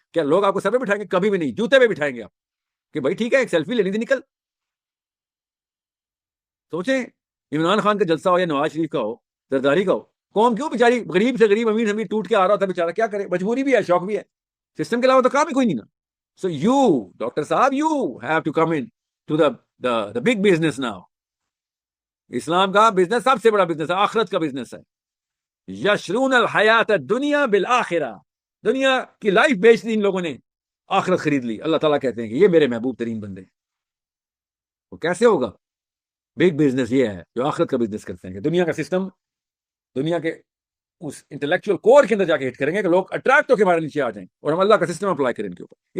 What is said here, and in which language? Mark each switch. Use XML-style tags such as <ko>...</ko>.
<ur>کیا لوگ آپ کو سر پہ بٹھائیں گے؟ کبھی بھی نہیں. جوتے پہ بٹھائیں گے آپ کہ بھائی ٹھیک ہے ایک سیلفی لینی تھی، نکل. سوچیں عمران خان کا جلسہ ہو یا نواز شریف کا ہو، زرداری کا ہو، قوم کیوں بیچاری غریب سے غریب، امیر سے امیر ٹوٹ کے آ رہا ہوتا بیچارہ، کیا کرے؟ مجبوری بھی ہے، شوق بھی ہے. سسٹم کے علاوہ تو کام ہی کوئی نہیں نا.</ur> <en>So you, Dr. Saab, you have to come in to the big business now.</en> <ur>اسلام کا بزنس سب سے بڑا بزنس ہے، آخرت کا بزنس ہے.</ur> <ar>یشرون الحیات الدنیا بالآخرہ.</ar> <ur>دنیا کی لائف بیچ دی ان لوگوں نے، آخرت خرید لی. اللہ تعالیٰ کہتے ہیں کہ یہ میرے محبوب ترین بندے ہیں. وہ کیسے ہوگا؟ بگ بزنس یہ ہے جو آخرت کا بزنس کرتے ہیں کہ دنیا کا سسٹم، دنیا کے اس انٹلیکچوئل کور کے اندر جا کے ہٹ کریں گے کہ لوگ اٹریکٹ ہو کے ہمارے نیچے آ جائیں اور ہم اللہ کا سسٹم اپلائی کریں ان کے اوپر.</ur>